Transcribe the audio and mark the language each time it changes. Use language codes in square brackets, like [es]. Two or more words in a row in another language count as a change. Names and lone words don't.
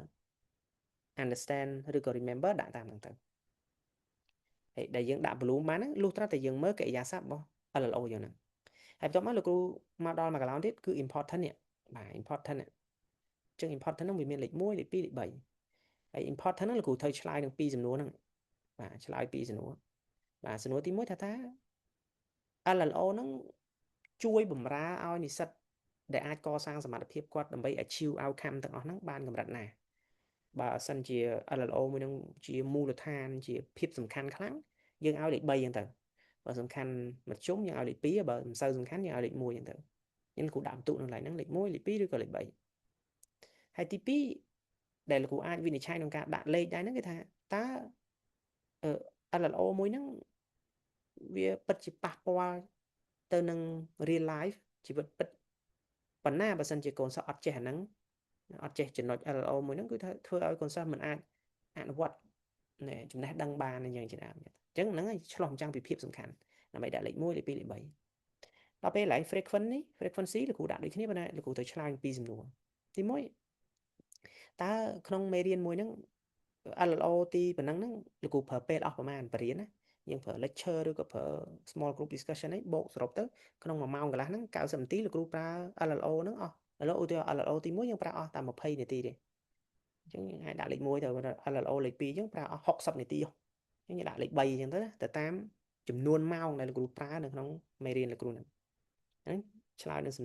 [km] understand ឬក៏ remember ដាក់តាមហ្នឹងទៅហើយដែលយើងដាក់ bloom បានហ្នឹងលុះត្រាតែយើងមើលកិរិយាសព្ទរបស់ LLO យើងហ្នឹងហើយបន្ទាប់មកលោកគ្រូមកដល់មួយកន្លងទៀតគឺ important នេះបាទ important អញ្ចឹង important ហ្នឹងវាមានលេខ1លេខ2លេខ3ហើយ important ហ្នឹងលោកគ្រូត្រូវឆ្លើយនឹង2សំណួរហ្នឹងបាទឆ្លើយ2សំណួរបាទសំណួរទី1ថាតើ LLO ហ្នឹងជួយបំរើឲ្យនិស្សិតដែលអាចកសាងសមត្ថភាពគាត់ដើម្បី achieve outcome ទាំងអស់ហ្នឹងបានកម្រិតណាបើសិនជា LLO មួយនឹងជាមូលដ្ឋានជាភាពសំខាន់ខ្លាំងយើងឲ្យលេខ3អញ្ចឹងទៅបើសំខាន់មធ្យមយើងឲ្យលេខ2បើមិនសូវសំខាន់យើងឲ្យលេខ1អញ្ចឹងទៅខ្ញុំគូដាក់បន្ទុកនៅកន្លែងហ្នឹងលេខ1លេខ2ឬក៏លេខ3ហើយទី2ដែលលោកគ្រូអាចវិនិច្ឆ័យក្នុងការដាក់លេខដែរហ្នឹងគឺថាតើ LLO មួយហ្នឹងវាពិតជាប៉ះពាល់ទៅនឹង [en] real life [km] ជីវិតពិតប៉ុណ្ណាបើសិនជាកូន សិស្សអត់ចេះអាហ្នឹងអត់ចេះចំណុច LLO មួយហ្នឹងគឺធ្វើឲ្យកូនសិស្សមិនអាចអនុវត្តចំណេះដឹងបានអញ្ចឹងជាដើមអញ្ចឹងហ្នឹងឆ្លោះបញ្ចាំងពីភាពសំខាន់ដើម្បីដាក់លេខ1លេខ2លេខ3ដល់ពេលឡើង frequency លោកគ្រូដាក់ដូចគ្នាប៉ុន្តែលោកគ្រូត្រូវឆ្លើយពីសំណួរទី1តើក្នុងមេរៀនមួយហ្នឹង LLO ទីប៉ុណ្ណឹងហ្នឹងលោកគ្រូប្រើពេលអស់ប្រហែលបរិញ្ញាយើង ប្រើ lecture ឬក៏ប្រើ [en] small group discussion [km] អីបូកសរុបទៅក្នុង1ម៉ោងកន្លះហ្នឹង90នាទីលោកគ្រូប្រើ LLO ហ្នឹងអស់ឥឡូវឧទាហរណ៍ LLO ទី1យើងប្រើអស់តែ20នាទីទេអញ្ចឹងអាចដាក់លេខ1ទៅ LLO លេខ2អញ្ចឹងប្រើអស់60នាទីអញ្ចឹងដាក់លេខ3អញ្ចឹងទៅទៅតាមចំនួនម៉ោងដែលលោកគ្រូប្រើនៅក្នុងមេរៀនលោកគ្រូហ្នឹងហ្នឹងឆ្លើយនឹងសំណួ